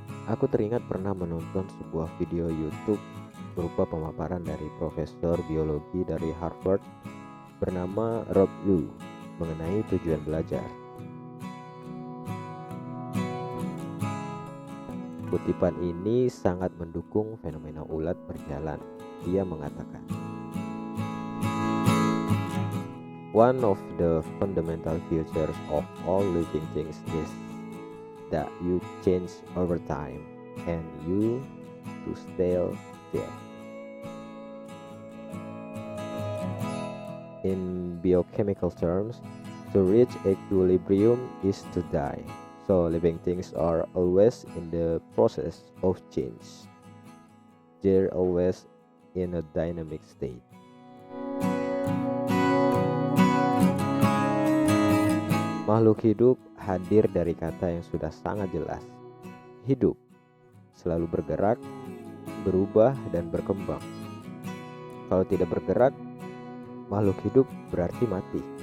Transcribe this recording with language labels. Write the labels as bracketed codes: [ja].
[id] Aku teringat pernah menonton sebuah video YouTube berupa pemaparan dari profesor biologi dari Harvard bernama Rob Liu mengenai tujuan belajar. Kutipan ini sangat mendukung fenomena ulat berjalan. Ia mengatakan, [en] "One of the fundamental features of all living things is that you change over time and you to stay still. In biochemical terms, to reach equilibrium is to die. So living things are always in the process of change. They're always in a dynamic state." [id] Makhluk hidup hadir dari kata yang sudah sangat jelas. Hidup selalu bergerak, berubah, dan berkembang. Kalau tidak bergerak, makhluk hidup berarti mati.